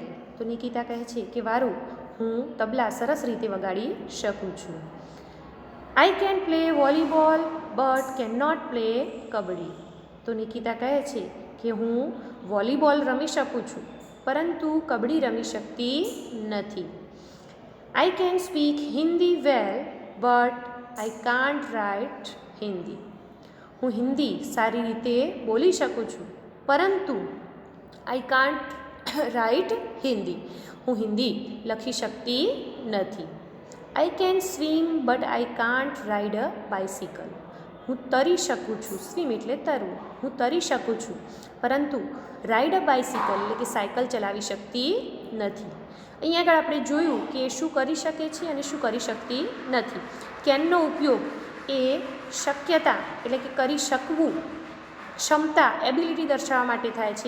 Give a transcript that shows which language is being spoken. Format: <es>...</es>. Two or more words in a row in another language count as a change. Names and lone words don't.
<gu>તો નિકિતા કહે છે કે વારું, હું તબલા સરસ રીતે વગાડી શકું છું.</gu> <en>I can play volleyball but can not play kabaddi.</en> <gu>તો નિકિતા કહે છે કે હું વોલીબોલ રમી શકું છું પરંતુ કબડ્ડી રમી શકતી નથી.</gu> <en>I can speak Hindi well, but I can't write Hindi.</en> <gu>હું હિન્દી સારી રીતે બોલી શકું છું પરંતુ</gu> <en>I can't write Hindi.</en> <gu>હું હિન્દી લખી શકતી નથી.</gu> <en>I can swim, but I can't ride a bicycle.</en> <gu>હું તરી શકું છું. સ્વિમ એટલે તરવું. હું તરી શકું છું પરંતુ</gu> <en>ride a bicycle</en> <gu>એટલે કે સાયકલ ચલાવી શકતી નથી. અહીંયા આગળ આપણે જોયું કે શું કરી શકે છે અને શું કરી શકતી નથી. કેનનો ઉપયોગ એ શક્યતા એટલે કે કરી શકવું, ક્ષમતા, એબિલિટી દર્શાવવા માટે થાય છે.</gu>